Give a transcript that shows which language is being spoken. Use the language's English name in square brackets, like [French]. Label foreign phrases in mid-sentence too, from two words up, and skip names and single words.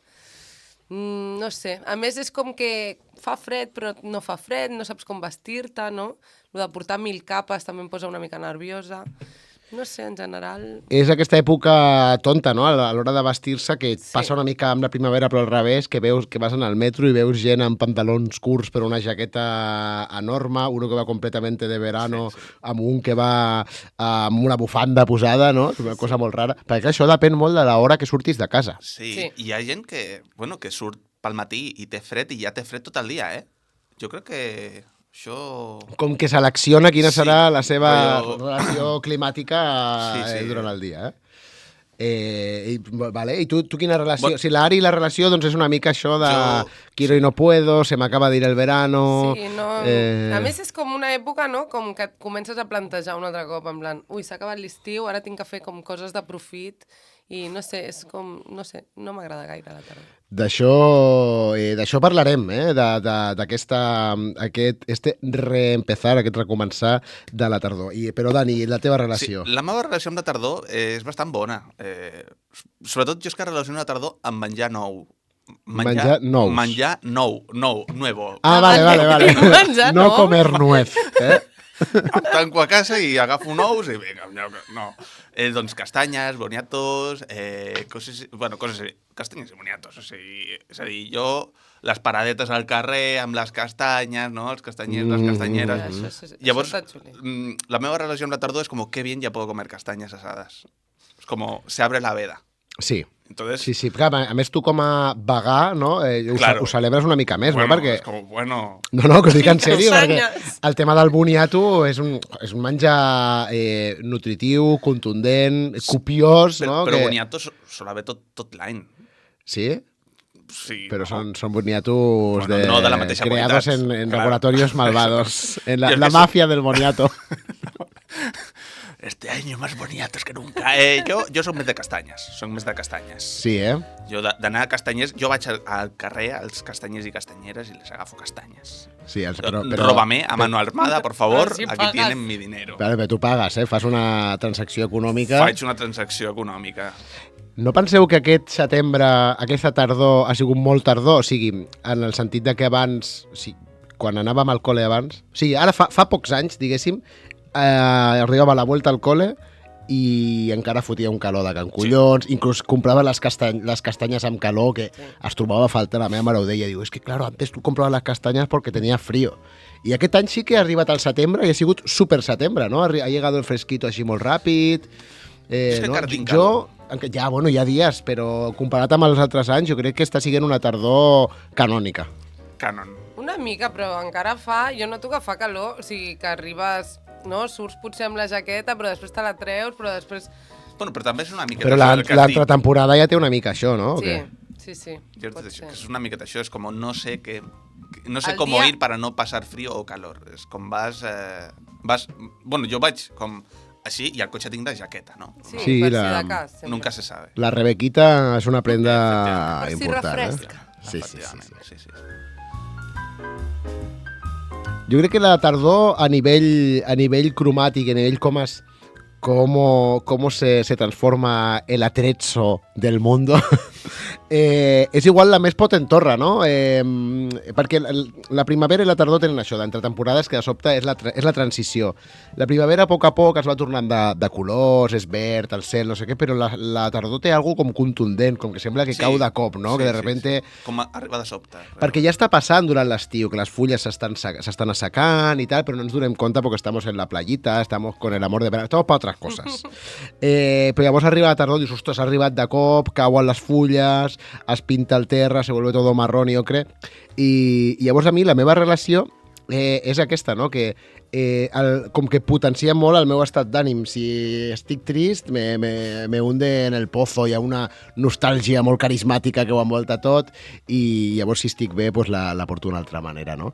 [Catalan] No sé, a més és com que fa fred però no fa fred, no saps com vestir-te, no? Lo de portar 1000 capes també em posa una mica nerviosa. No sé, en general... És aquesta època tonta, no?, a l'hora de vestir-se, que passa una mica amb la primavera, però al revés, que veus que vas en el metro i veus gent amb pantalons curts però una jaqueta enorme, [Spanish] uno que va completamente de verano, [Catalan] amb un que va amb una bufanda posada, no? És una cosa molt rara. Perquè això depèn molt de l'hora que surtis de casa. Sí, Sí. hi ha gent que surt pel matí i té fred i ja té fred tot el dia, Jo crec que això... Com que selecciona quina Sí, serà la seva però- relació climàtica Sí. durant el dia, Vale. I tu quina relació? Si l'Ari i la relació doncs és una mica això de [Spanish] quiero y no puedo, [Catalan] se m'acaba d' [Spanish] ir el verano... [Catalan] Sí, no... A més és com una època, no?, com que et comences a plantejar un altre cop, en plan, ui, s'ha acabat l'estiu, ara tinc que fer com coses de profit, i no sé, és com, no sé, no m'agrada gaire la tardor. D'això parlarem, d'aquest reempezar, aquest recomençar de la tardor. Però, Dani, la teva relació? Sí, la meva relació amb la tardor és bastant bona. Sobretot jo és que relaciono la tardor amb menjar nou. Menjar nous. Menjar nuevo. Ah, vale. Menjar no nous. [Spanish] comer nuez, [Catalan] Em tanco a casa i agafo nous i vinga, no. Doncs castanyes, boniatos, coses així, castanyes i boniatos. És a dir, jo les paradetes al carrer amb les castanyes, no? Els castanyers, les castanyeres. Llavors, la meva relació amb la tardor és com, [Spanish] qué bien ya puedo comer castañas asadas. [Catalan] És com, [Spanish] se abre la veda. [Catalan] Sí. [Spanish] Entonces, [Catalan] Sí, clar, a més tu com a vegà, no? Ho celebres una mica més, bueno, no? Perquè... és com, bueno... No, que ho dic en sèrio, perquè Castanyes. el tema del boniato és un menjar nutritiu, contundent, copiós, no? Però boniatos sol haver tot l'any. Sí? Sí, Però no? són boniatos Bueno, no de la mateixa [Spanish] creados [Catalan] qualitat. [Spanish] en Claro. laboratorios malvados, en Yo es la que mafia del boniato. Este año más boniatos que nunca. [Catalan] Jo soc més de castanyes. Sí, Jo d'anar a castanyers... Jo vaig al carrer als castanyers i castanyeres i les agafo castanyes. Sí, [Spanish] Róbame a mano armada, por favor. Si Aquí pagas. tienen mi dinero. [Catalan] Però tu pagues, fas una transacció econòmica. Faig una transacció econòmica. No penseu que aquest setembre, aquesta tardor, ha sigut molt tardor? O sigui, en el sentit de que abans, quan anàvem al col·le abans... O sigui, ara fa pocs anys, diguéssim, arribava a la vuelta al col·le i encara fotia un calor de can collons, inclús comprava les castanyes amb calor, que es trobava a falta, la meva mare ho deia, diu, és que claro, [Spanish] antes tu comprabas las castañas porque tenía frío. [Catalan] I aquest any sí que ha arribat al setembre i ha sigut super setembre, no? [Spanish] Ha llegado el fresquito [Catalan] així molt ràpid. És que No? encara tinc calor. Ja, bueno, hi ha dies, però comparat amb els altres anys, jo crec que està sent una tardor canònica. Canon. Una mica, però encara fa... Jo noto que fa calor, o sigui, que arribes... No? Surts potser amb la jaqueta, però després te la treus, però després... Bueno, però també és una miqueta... Però això del que et dic. l'entretemporada ja té una mica això, no? O Sí, què? sí, Jo pot te dic ser. que és una miqueta això, és com no sé Al [Spanish] cómo [Catalan] dia- [Spanish] ir para no pasar frío o calor. [Catalan] És com vas... Bueno, jo vaig com així i al cotxe tinc de jaqueta, no? Sí, Sí, per la- si de cas. sempre. [Spanish] Nunca se sabe. [Catalan] La Rebequita és una prenda Per si important. refresca. Sí. Efectivament, sí. Jo crec que la tardor a nivell cromàtic, a nivell [Spanish] cómo se transforma el atrezzo del mundo, [Catalan] és igual la més potentorra, no? Perquè la primavera i la tardor tenen això, d'entre temporades, que de sobte és la transició. La primavera, a poc es va tornant de colors, és verd, el cel, no sé què, però la tardor té alguna com contundent, com que sembla que cau de cop, no? Sí, [Spanish] Que de [Catalan] sí, [Spanish] repente... [Catalan] sí. Com arriba de sobte. Perquè ja està passant durant l'estiu, que les fulles s'estan assecant i tal, però no ens donem compte perquè [Spanish] estamos en la playita, estamos con el amor de verano, estamos para otras cosas. [Catalan] Però llavors arriba la tardor, dius, ostres, ha arribat de cop, cauen les fulles, es pinta el terra, [Spanish] se vuelve todo marrón [Catalan] i ocre, i llavors a mi la meva relació és aquesta, no? Que com que potencia molt el meu estat d'ànim. Si estic trist, [Spanish] me hunde en el pozo, [Catalan] hi ha una nostàlgia molt carismàtica que ho envolta tot, i llavors si estic bé pues la porto d'una altra manera, no?